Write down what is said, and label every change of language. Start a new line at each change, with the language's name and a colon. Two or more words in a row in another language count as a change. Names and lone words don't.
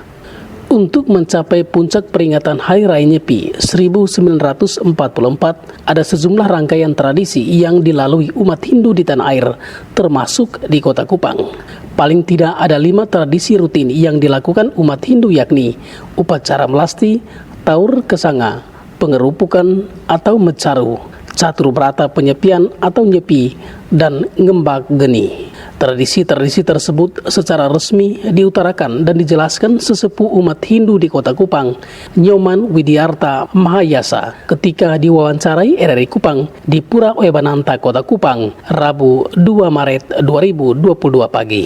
Indonesian: Untuk mencapai puncak peringatan Hari Raya Nyepi 1944, ada sejumlah rangkaian tradisi yang dilalui umat Hindu di tanah air, termasuk di Kota Kupang. Paling tidak ada 5 tradisi rutin yang dilakukan umat Hindu, yakni upacara melasti, taur kesanga, pengerupukan atau mecaru, catur berata penyepian atau nyepi, dan ngembak geni. Tradisi-tradisi tersebut secara resmi diutarakan dan dijelaskan sesepuh umat Hindu di Kota Kupang, Nyoman Widiarta Mahayasa, ketika diwawancarai RRI Kupang di Pura Oebananta, Kota Kupang, Rabu 2 Maret 2022 pagi.